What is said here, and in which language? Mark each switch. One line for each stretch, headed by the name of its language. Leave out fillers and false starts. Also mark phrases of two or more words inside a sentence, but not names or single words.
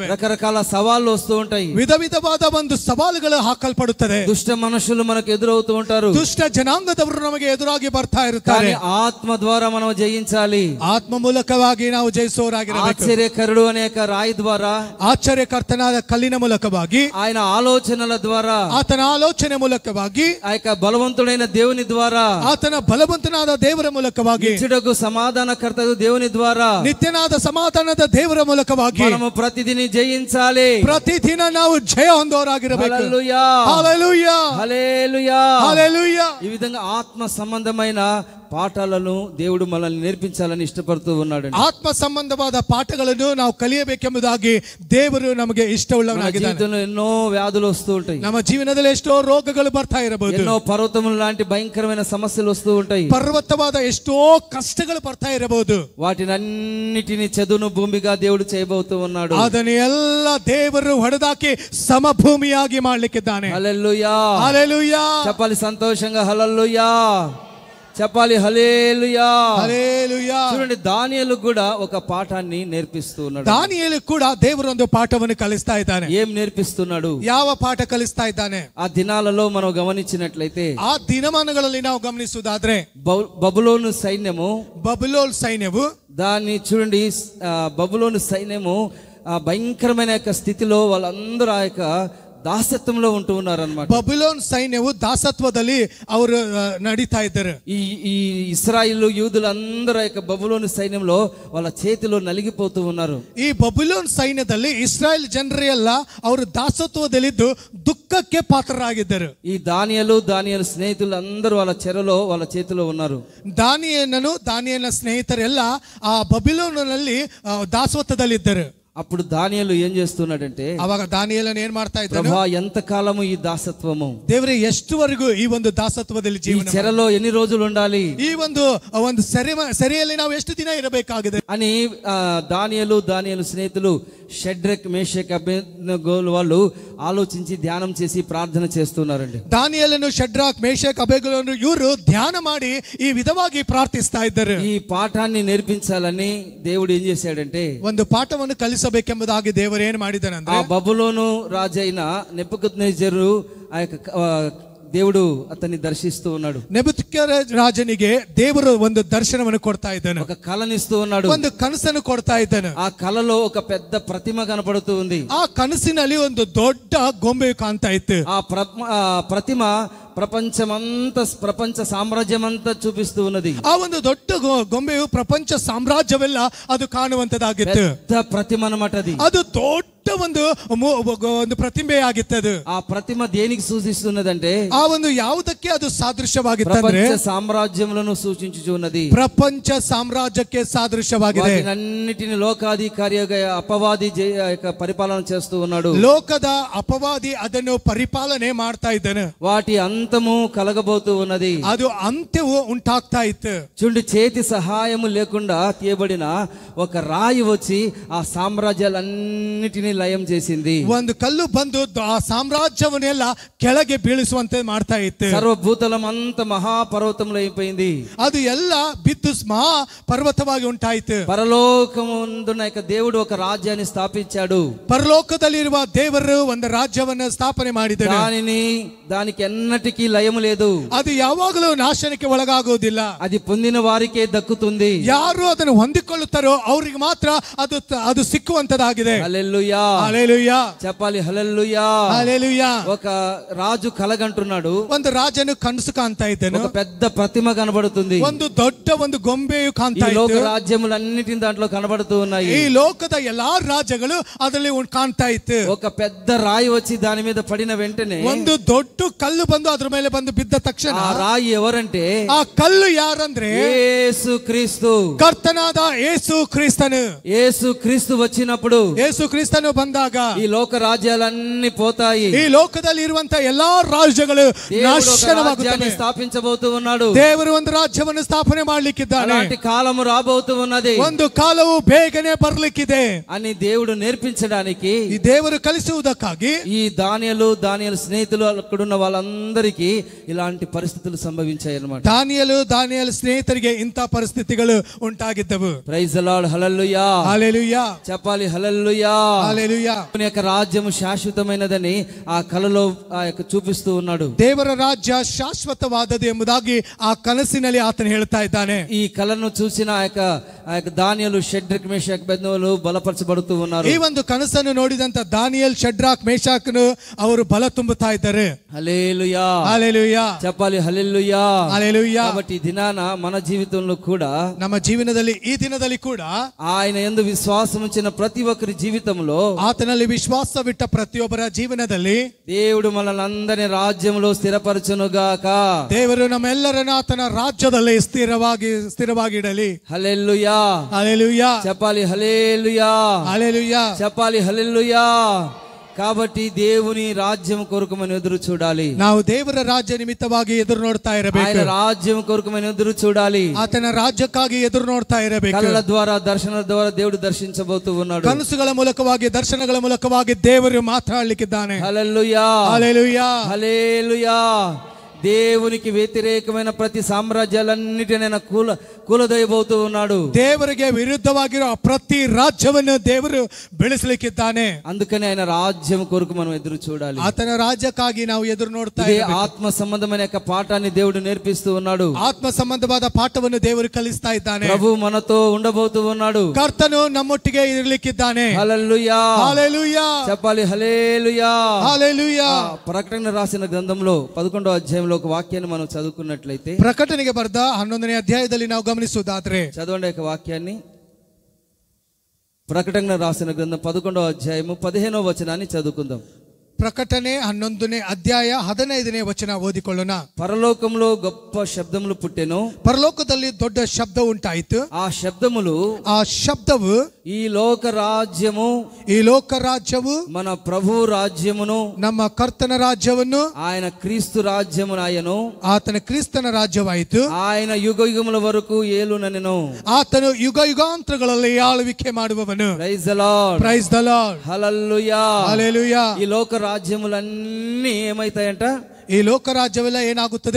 Telugu: రకరకాల సవాళ్ళు వస్తూ ఉంటాయి.
Kannada: ವಿಧವಾದ ಒಂದು ಸವಾಲುಗಳು ಹಾಕಲ್ಪಡುತ್ತದೆ.
Telugu: దుష్ట మనుషులు మనకు ఎదురవుతూ ఉంటారు.
Kannada: ದುಷ್ಟ ಜನಾಂಗದವರು ನಮಗೆ ಎದುರಾಗಿ ಬರ್ತಾ ಇರುತ್ತಾರೆ.
Telugu: ఆత్మ ద్వారా మనం జయించాలి.
Kannada: ಆತ್ಮ ಮೂಲಕವಾಗಿ ನಾವು ಜಯಿಸುವವರಾಗಿರಬೇಕು.
Telugu: ఆశ్చర్యకరుడు అనేక రాయి ద్వారా,
Kannada: ಆಶ್ಚರ್ಯಕರ್ತನಾದ ಕಲ್ಲಿನ ಮೂಲಕವಾಗಿ,
Telugu: ఆయన ఆలోచనల ద్వారా,
Kannada: ಆತನ ಆಲೋಚನೆ ಮೂಲಕವಾಗಿ,
Telugu: ఆ యొక్క బలవంతుడైన దేవుని ద్వారా,
Kannada: ಆತನ ಬಲವಂತನಾದ ದೇವರ ಮೂಲಕವಾಗಿ,
Telugu: నిత్యుడగు సమాధానకర్తగు దేవుని ద్వారా,
Kannada: ನಿತ್ಯನಾದ ಸಮಾಧಾನದ ದೇವರ ಮೂಲಕವಾಗಿ
Telugu: మనము ప్రతిదిన జయించాలి.
Kannada: ಪ್ರತಿದಿನ ನಾವು ಜಯ ಹೊಂದೋರಾಗಿರಬೇಕು.
Telugu: హల్లెలూయా, హల్లెలూయా, హల్లెలూయా, హల్లెలూయా. ఈ విధంగా ఆత్మ సంబంధమైన పాఠాలను దేవుడు మనల్ని నేర్పించాలని ఇష్టపడుతూ ఉన్నాడు.
Kannada: ಆತ್ಮ ಸಂಬಂಧವಾದ ಪಾಠಗಳನ್ನು ನಾವು ಕಲಿಯಬೇಕೆಂಬುದಾಗಿ ದೇವರು ನಮಗೆ ಇಷ್ಟವುಳ್ಳವನಾಗಿದ್ದಾನೆ.
Telugu: జీవితంలో ఎన్నో వ్యాధులు వస్తూ ఉంటాయి.
Kannada: ನಮ್ಮ ಜೀವನದಲ್ಲಿ ಎಷ್ಟೋ ರೋಗಗಳು ಬರ್ತಾ ಇರಬಹುದು.
Telugu: ఎన్నో పర్వతముల లాంటి భయంకరమైన సమస్యలు వస్తూ ఉంటాయి.
Kannada: ಪರ್ವತವಾದ ಎಷ್ಟೋ ಕಷ್ಟಗಳು ಬರ್ತಾ ಇರಬಹುದು.
Telugu: వాటినన్నిటిని చదును భూమిగా దేవుడు చేయబోతూ ఉన్నాడు.
Kannada: ಅದನ್ನು ಎಲ್ಲ ದೇವರು ಹೊಡೆದಾಕಿ ಸಮಭೂಮಿಯಾಗಿ ಮಾಡ್ಲಿಕ್ಕಿದ್ದಾನೆ.
Telugu: హల్లెలూయా, హల్లెలూయా. చెప్పాలి సంతోషంగా హల్లెలూయా, చెప్పాలి హల్లెలూయా, హల్లెలూయా. చూడండి, దానియేలు కూడా ఒక పాఠాన్ని నేర్పిస్తూ ఉన్నాడు. దానియేలు కూడా దేవుడు
Kannada: ಒಂದು పాఠವನ್ನು ಕಲಿಸ್ತಾ ಇದ್ದಾನೆ.
Telugu: ఏం నేర్పిస్తున్నాడు?
Kannada: ಯಾವ ಪಾಠ ಕಲಿಸ್ತಾ ಇದ್ದಾನೆ?
Telugu: ఆ దినాలలో మనం గమనించినట్లయితే,
Kannada: ಆ ದಿನಮಾನಗಳಲ್ಲಿ ನಾವು ಗಮನಿಸುವುದಾದ್ರೆ
Telugu: బబులోను సైన్యము దాన్ని చూడండి, బబులోను సైన్యము భయంకరమైన యొక్క స్థితిలో వాళ్ళందరూ ఆ యొక్క దాసత్వంలో ఉంటూ ఉన్నారన్నమాట.
Kannada: ಬಬುಲೋನ್ ಸೈನ್ಯವು ದಾಸತ್ವದಲ್ಲಿ ಅವರು ನಡೀತಾ ಇದ್ದರು.
Telugu: ఈ ఇశ్రాయేలు యూదులందరూ యొక్క బబులోను సైన్యంలో వాళ్ళ చేతిలో నలిగిపోతూ ఉన్నారు.
Kannada: ಈ ಬಬುಲೋನ್ ಸೈನ್ಯದಲ್ಲಿ ಇಸ್ರಾಯೇಲ್ ಜನರೆಲ್ಲ ಅವರು ದಾಸತ್ವದಲ್ಲಿದ್ದು ದುಃಖಕ್ಕೆ ಪಾತ್ರರಾಗಿದ್ದರು.
Telugu: ఈ దానియేలు స్నేహితులు అందరూ వాళ్ళ చెరలో వాళ్ళ చేతిలో ఉన్నారు.
Kannada: ದಾನಿಯೇಲನ ಸ್ನೇಹಿತರೆಲ್ಲ ಆ ಬಬುಲೋನಿನಲ್ಲಿ ದಾಸತ್ವದಲ್ಲಿದ್ದರು.
Telugu: అప్పుడు దానియేలు ఏం చేస్తున్నాడంటే,
Kannada: ಅವಾಗ ದಾನಿಯೇಲನು ಏನ್ ಮಾಡ್ತಾ ಇದ್ದಾನೆ,
Telugu: ప్రభా ఎంత కాలము ఈ దాసత్వము,
Kannada: ದೇವರೇ ಎಷ್ಟುವರೆಗೂ ಈ ಒಂದು ದಾಸತ್ವದಲ್ಲಿ
Telugu: ఈ
Kannada: ಜೀವನ,
Telugu: చెరలో ఎన్ని రోజులు ఉండాలి,
Kannada: ಈ ಒಂದು ಸೆರೆಯಲ್ಲಿ ನಾವು ಎಷ್ಟು ದಿನ ಇರಬೇಕಾಗಿದೆ
Telugu: అని దానియేలు స్నేహితులు షడ్రక్ మేషక్ అబేద్నెగోలు వాళ్ళు ఆలోచించి ధ్యానం చేసి ప్రార్థన చేస్తున్నారండి.
Kannada: దానియేలను షడ్రాక్ మేషక్ అబేద్నెగోలను ఇವರು ధ్యాన ಮಾಡಿ ಈ ವಿಧವಾಗಿ ಪ್ರಾರ್ಥಿಸ್ತಾ ಇದ್ದರು.
Telugu: ఈ పాఠాన్ని నేర్పించాలని దేవుడు ఏం చేశాడంటే,
Kannada: ಒಂದು ಪಾಠವನ್ನು ಕಲಿಸಬೇಕೆಂಬುದಾಗಿ ದೇವರು ಏನು ಮಾಡಿದನಂದ್ರೆ,
Telugu: ఆ బబులోను రాజైన నెబుకద్నెజరు ఆ యొక్క దేవుడు అతన్ని దర్శిస్తూ ఉన్నాడు. నెబుకద్నెజరునికి దేవుడు
Kannada: ಒಂದು దర్శనವನ್ನು ಕೊಡ್ತಾ ಇದ್ದಾನೆ,
Telugu: ఒక కలనిస్తూ ఉన్నాడు,
Kannada: ಒಂದು ಕನಸನ್ನು ಕೊಡ್ತಾ ಇದ್ದಾನೆ.
Telugu: ఆ కలలో ఒక పెద్ద ప్రతిమ కనపడుతూ ఉంది.
Kannada: ಆ ಕನಸಿನಲ್ಲಿ ಒಂದು ದೊಡ್ಡ ಗೊಂಬೆ ಕಾಣ್ತಾ ಇತ್ತು.
Telugu: ఆ ప్రతిమ ప్రపంచ సామ్రాజ్యమంతా చూపిస్తూ ఉన్నది.
Kannada: ಆ ಒಂದು ದೊಡ್ಡ ಗೊಂಬೆಯು ಪ್ರಪಂಚ ಸಾಮ್ರಾಜ್ಯವೆಲ್ಲ ಅದು ಕಾಣುವಂತದಾಗಿತ್ತು.
Telugu: పెద్ద ప్రతిమ అన్నమాట అది.
Kannada: ಅದು ದೊಡ್ಡ ಒಂದು ಪ್ರತಿಮೆ ಆಗಿತ್ತು.
Telugu: ఆ ప్రతిమ దేనికి సూచిస్తున్నదంటే,
Kannada: ಆ ಒಂದು ಯಾವುದಕ್ಕೆ ಅದು ಸಾದೃಶ್ಯವಾಗಿತ್ತು ಅಂದ್ರೆ
Telugu: ప్రపంచ సామ్రాజ్యములను సూచించుచున్నది.
Kannada: ಪ್ರಪಂಚ ಸಾಮ್ರಾಜ್ಯಕ್ಕೆ ಸಾದೃಶ್ಯವಾಗಿದೆ.
Telugu: అన్నిటిని లోకాధికారిగా అపవాది పరిపాలన చేస్తూ ఉన్నాడు.
Kannada: ಲೋಕದ ಅಪವಾದಿ ಅದನ್ನು ಪರಿಪಾಲನೆ ಮಾಡ್ತಾ ಇದ್ದಾನೆ.
Telugu: వాటి అంతము కలగబోతూ ఉన్నది.
Kannada: ಅದು ಅಂತ್ಯವು ಉಂಟಾಗ್ತಾ ಇತ್ತು.
Telugu: చూడండి, చేతి సహాయము లేకుండా తీయబడిన ఒక రాయి వచ్చి ఆ సామ్రాజ్యాలన్నిటిని లయం చేసింది.
Kannada: ಒಂದು ಕಲ್ಲು ಬಂದು ಆ ಸಾಮ್ರಾಜ್ಯವನ್ನೆಲ್ಲ ಕೆಳಗೆ ಬೀಳಿಸುವಂತೆ ಮಾಡ್ತಾ ಇತ್ತು.
Telugu: సర్వభూతలం అంత మహాపర్వతంలో అయిపోయింది.
Kannada: ಅದು ಎಲ್ಲ ಬಿದ್ದು ಮಹಾ ಪರ್ವತವಾಗಿ ಉಂಟಾಯಿತು.
Telugu: పరలోకముందున్న దేవుడు ఒక రాజ్యాన్ని స్థాపించాడు.
Kannada: ಪರಲೋಕದಲ್ಲಿರುವ ದೇವರು ಒಂದು ರಾಜ್ಯವನ್ನು ಸ್ಥಾಪನೆ ಮಾಡಿದರು.
Telugu: దానికి ఎన్నటికీ లయము లేదు.
Kannada: ಅದು ಯಾವಾಗಲೂ ನಾಶನಕ್ಕೆ ಒಳಗಾಗುವುದಿಲ್ಲ.
Telugu: అది పొందిన వారికే దక్కుతుంది.
Kannada: ಯಾರು ಅದನ್ನು ಹೊಂದಿಕೊಳ್ಳುತ್ತಾರೋ ಅವರಿಗೆ ಮಾತ್ರ ಅದು ಸಿಕ್ಕುವಂತದಾಗಿದೆ.
Telugu: హల్లెలూయా, హల్లెలూయా చెప్పాలి. హల్లెలూయా, హల్లెలూయా. ఒక రాజు కలగంటున్నాడు.
Kannada: ಒಂದು ರಾಜನು ಕನಸು ಕಾಣ್ತಾ ಇದ್ದಾನೆ.
Telugu: ఒక పెద్ద ప్రతిమ కనబడుతుంది.
Kannada: ಒಂದು ದೊಡ್ಡ ಒಂದು ಗೊಂಬೆಯು ಕಾಣ್ತಾ ಇದೆ.
Telugu: ఈ లోక రాజ్యములన్నిటిని దాంట్లో కనబడుతూ ఉన్నాయి.
Kannada: ಈ ಲೋಕದ ಎಲ್ಲಾ ರಾಜ್ಯಗಳು ಅದರಲ್ಲಿ ಕಾಣ್ತಾ ಇತ್ತು.
Telugu: ఒక పెద్ద రాయి వచ్చి దాని మీద పడిన వెంటనే
Kannada: ಒಂದು ದೊಡ್ಡ ಕಲ್ಲು ಬಂದು ಅದ್ರ ಮೇಲೆ ಬಂದು ಬಿದ್ದ ತಕ್ಷಣ
Telugu: ఆ రాయి ఎవరంటే,
Kannada: ಆ ಕಲ್ಲು ಯಾರಂದ್ರೆ
Telugu: యేసు క్రీస్తు,
Kannada: ಕರ್ತನಾದ ಯೇಸು ಕ್ರಿಸ್ತನು.
Telugu: యేసు క్రీస్తు వచ్చినప్పుడు,
Kannada: ಯೇಸು ಕ್ರಿಸ್ತನು ಬಂದಾಗ
Telugu: ఈ లోక రాజ్యాలన్నీ పోతాయి.
Kannada: ಈ ಲೋಕದಲ್ಲಿ ಇರುವಂತ ಎಲ್ಲಾ ರಾಜ್ಯಗಳು ನಾಶನವಾಗುತ್ತವೆ.
Telugu: స్థాపించబోతూ ఉన్నాడు.
Kannada: ದೇವರು ಒಂದು ರಾಜ್ಯವನ್ನು ಸ್ಥಾಪನೆ ಮಾಡಲಿಕ್ಕಿದ್ದಾನೆ.
Telugu: అలాంటి కాలము రాబోతూ ఉన్నది.
Kannada: ಒಂದು ಕಾಲವು ಬೇಗನೆ ಬರಲಿಕ್ಕಿದೆ
Telugu: అని దేవుడు నేర్పించడానికి,
Kannada: ಈ ದೇವರು ಕಲಿಸುವುದಕ್ಕಾಗಿ
Telugu: ఈ దానియేలు స్నేహితులు అక్కడున్న వాళ్ళందరికీ ఇలాంటి పరిస్థితులు సంభవించాయి అన్నమాట.
Kannada: దానియేలు స్నేహితుರಿಗೆ ಇಂಥ ಪರಿಸ್ಥಿತಿಗಳು ಉಂಟಾಗಿದ್ದವು.
English: Praise the Lord,
Telugu: హల్లెలూయా, హల్లెలూయా, చెప్పాలి. హల్లెలూయా, హల్లెలూయా. దేవుని యొక్క రాజ్యము శాశ్వతమైనదని ఆ కలలో చూపిస్తూ ఉన్నాడు.
Kannada: ದೇವರ ರಾಜ್ಯ ಶಾಶ್ವತವಾದದ್ದು ಎಂಬುದಾಗಿ ಆ ಕನಸಿನಲ್ಲಿ ಆತನು ಹೇಳ್ತಾ ಇದ್ದಾನೆ.
Telugu: ఈ కలను చూసిన ఆ యొక్క దానియేలు షడ్రక్ మేషక్ అబేద్నెగోలు బలపరచబడుతూ ఉన్నారు.
Kannada: ಈ ಒಂದು ಕನಸನ್ನು ನೋಡಿದಂತ ದಾನಿಯೇಲ್ ಶಡ್ರಾಕ್ ಮೇಷಾಕನು ಅವರು ಬಲ ತುಂಬುತ್ತಾ ಇದ್ದಾರೆ.
Telugu: హల్లెలూయా, హల్లెలూయా, చెప్పాలి. హల్లెలూయా, హల్లెలూయా. కాబట్టి ఈ దినాన మన జీవితంలో కూడా,
Kannada: ನಮ್ಮ ಜೀವನದಲ್ಲಿ ಈ ದಿನದಲ್ಲಿ ಕೂಡ
Telugu: ఆయన యందు విశ్వాసం ఉంచిన ప్రతి ఒక్కరి జీవితంలో,
Kannada: ಆತನಲ್ಲಿ ವಿಶ್ವಾಸವಿಟ್ಟ ಪ್ರತಿಯೊಬ್ಬರ ಜೀವನದಲ್ಲಿ
Telugu: దేవుడు మనల్ని అందరి రాజ్యంలో స్థిరపరచునుగాక.
Kannada: ದೇವರು ನಮ್ಮೆಲ್ಲರನ್ನ ಆತನ ರಾಜ್ಯದಲ್ಲಿ ಸ್ಥಿರವಾಗಿಡಲಿ.
Telugu: హల్లెలూయా, హల్లెలూయా, చెప్పాలి. హల్లెలూయా, హల్లెలూయా, చెప్పాలి. హల్లెలూయా. కాబట్టి దేవుని రాజ్యం కొరకు మనం ఎదురు చూడాలి.
Kannada: ನಾವು ದೇವರ ರಾಜ್ಯ ನಿಮಿತ್ತವಾಗಿ ಎದುರು ನೋಡ್ತಾ ಇರಬೇಕು.
Telugu: ఆయన రాజ్యం కొరకు మనం ఎదురు చూడాలి.
Kannada: ಆತನ ರಾಜ್ಯಕ್ಕಾಗಿ ಎದುರು ನೋಡ್ತಾ ಇರಬೇಕು.
Telugu: కళల ద్వారా, దర్శనాల ద్వారా దేవుడు దర్శించబోతూ ఉన్నాడు.
Kannada: ಕನಸುಗಳ ಮೂಲಕವಾಗಿ, ದರ್ಶನಗಳ ಮೂಲಕವಾಗಿ ದೇವರು ಮಾತಾಡಲಿಕ್ಕಿದ್ದಾನೆ.
Telugu: హల్లెలూయా, హల్లెలూయా, హల్లెలూయా. దేవునికి వ్యతిరేకమైన ప్రతి సామ్రాజ్యాలన్నిటిని ఆయన ಕೂಲದೊಯ್ಯಬಹುದು ఉన్నాడు.
Kannada: ದೇವರಿಗೆ ವಿರುದ್ಧವಾಗಿರೋ ಪ್ರತಿ ರಾಜ್ಯವನ್ನು ದೇವರು ಬೆಳೆಸಲಿಕ್ಕಿದ್ದಾನೆ.
Telugu: అందుకని ఆయన రాజ్యం కొరకు మనం ఎదురు చూడాలి.
Kannada: ಆತನ ರಾಜ್ಯಕ್ಕಾಗಿ ನಾವು ಎದುರು ನೋಡ್ತಾ
Telugu: ఇదే ఆత్మ సంబంధమైన యొక్క పాఠాన్ని దేవుడు నేర్పిస్తూ ఉన్నాడు.
Kannada: ಆತ್ಮ ಸಂಬಂಧವಾದ ಪಾಠವನ್ನು ದೇವರು ಕಲಿಸ್ತಾ ಇದ್ದಾನೆ.
Telugu: ప్రభు మనతో ఉండబోతూ ఉన్నాడు.
Kannada: ಕರ್ತನು ನಮ್ಮೊಟ್ಟಿಗೆ ಇರಲಿಕ್ಕಿದ್ದಾನೆ.
Telugu: హల్లెలూయా హల్లెలూయా చెప్పాలి. హల్లెలూయా హల్లెలూయా. ప్రకటన రాసిన గ్రంథంలో 11వ అధ్యాయంలో ఒక వాక్యాన్ని మనం చదువుకున్నట్లయితే,
Kannada: ಪ್ರಕಟಣೆಗೆ ಬರೆದ 11ನೇ ಅಧ್ಯಾಯದಲ್ಲಿ ನಾವು ಗಮನಿಸುವುದಾದ್ರೆ,
Telugu: చదవండి యొక్క వాక్యాన్ని. ప్రకటన రాసిన గ్రంథం 11వ అధ్యాయము 15వ వచనాన్ని చదువుకుందాం.
Kannada: ಪ್ರಕಟಣೆ 11ನೇ ಅಧ್ಯಾಯ 15ನೇ ವಚನ ಓದಿಕೊಳ್ಳೋಣ.
Telugu: పరలోకంలో గొప్ప శబ్దములు పుట్టెను.
Kannada: ಪರಲೋಕದಲ್ಲಿ ದೊಡ್ಡ ಶಬ್ದ ಉಂಟಾಯಿತು.
Telugu: ఆ శబ్దములు,
Kannada: ಆ ಶಬ್ದವು
Telugu: ఈ లోక రాజ్యము,
Kannada: ಈ ಲೋಕ ರಾಜ್ಯವು
Telugu: మన ప్రభు రాజ్యమును,
Kannada: ನಮ್ಮ ಕರ್ತನ ರಾಜ್ಯವನ್ನು,
Telugu: ఆయన క్రీస్తు రాజ్యమునాయను,
Kannada: ಆತನ ಕ್ರಿಸ್ತನ ರಾಜ್ಯವಾಯಿತು.
Telugu: ఆయన యుగ యుగముల వరకు ఏలుననెను.
Kannada: ಆತನು ಯುಗ ಯುಗಾಂತರಗಳಲ್ಲಿ ಆಳ್ವಿಕೆ ಮಾಡುವವನು.
English: Praise the Lord. Praise the Lord.
Telugu: హల్లెలూయా. హల్లెలూయా. ఈ లోక రాజ్యములన్నీ ఏమైతాయంట?
Kannada: ಈ ಲೋಕ ರಾಜ್ಯವೆಲ್ಲ ಏನಾಗುತ್ತದೆ?